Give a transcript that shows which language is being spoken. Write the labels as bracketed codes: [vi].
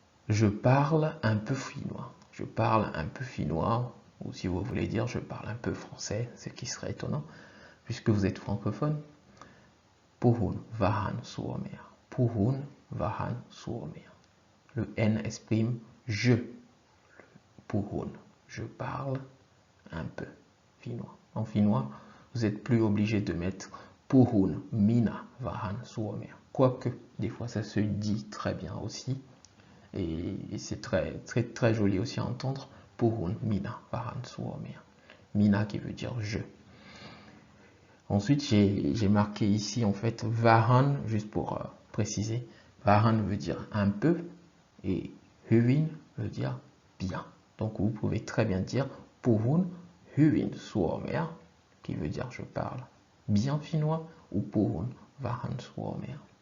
[fr] Je parle un peu finnois. Je parle un peu finnois, ou si vous voulez dire, je parle un peu français, ce qui serait étonnant, puisque vous êtes francophone. [fi] Puhun vähän suomea. Puhun vähän suomea. [fr] Le N exprime je. Puhun, je parle un peu finnois. En finnois, vous n'êtes plus obligé de mettre [fi] puhun minä vähän suomea. [fr] Quoique, des fois, ça se dit très bien aussi. Et c'est très joli aussi à entendre. [fi] Puhun minä vähän suomea. [fr] Minä qui veut dire je. Ensuite, j'ai marqué ici en fait vähän, juste pour préciser. Vähän veut dire un peu et hyvin veut dire bien. Donc vous pouvez très bien dire [fi] puhun hyvin suomea, [fr] qui veut dire je parle bien finnois, ou [fi] puhun vähän suomea.